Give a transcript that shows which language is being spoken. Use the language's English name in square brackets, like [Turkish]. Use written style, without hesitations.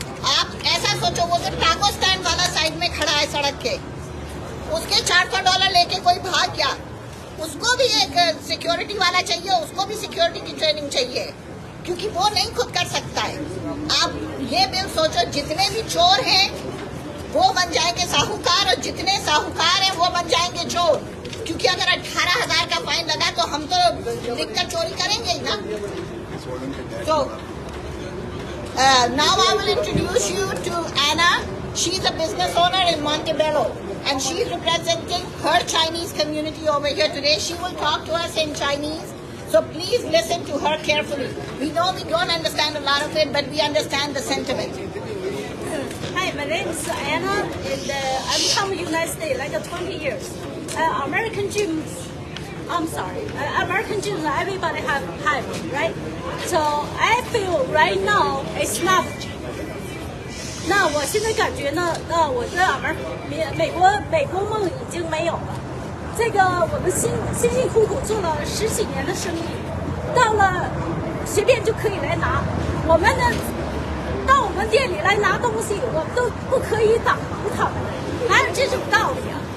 [Hindi] आप ऐसा सोचो, वो जो टाको स्टैंड वाला साइड में खड़ा है सड़क के, उसके $400 लेके कोई भाग गया, उसको भी एक सिक्योरिटी वाला चाहिए, उसको भी सिक्योरिटी की ट्रेनिंग चाहिए, क्योंकि वो नहीं खुद कर सकता है। आप ये बिल सोचो, जितने भी चोर हैं वो बन जाएंगे साहूकार, और जितने साहूकार हैं वो बन जाएंगे चोर, क्योंकि अगर 18,000 का फाइन लगा तो हम तो लिखकर चोरी करेंगे ही ना। [English] तो now I will introduce you to Anna. She's a business owner in Montebello, and she's representing her Chinese community over here today. She will talk to us in Chinese, so please listen to her carefully. We know we don't understand a lot of it, but we understand the sentiment. [Chinese] 嗨， [English] Hi, my name is Anna, and I'm from the United States, like 20 years. American gyms, American gyms, everybody have, right? So I feel right now it's not. [Chinese] 那我现在感觉呢，我的美国梦已经没有了。这个我们辛辛苦苦做了10几年的生意，到了随便就可以来拿。我们呢，到我们店里来拿东西，我们都不可以挡住他们，哪有这种道理啊？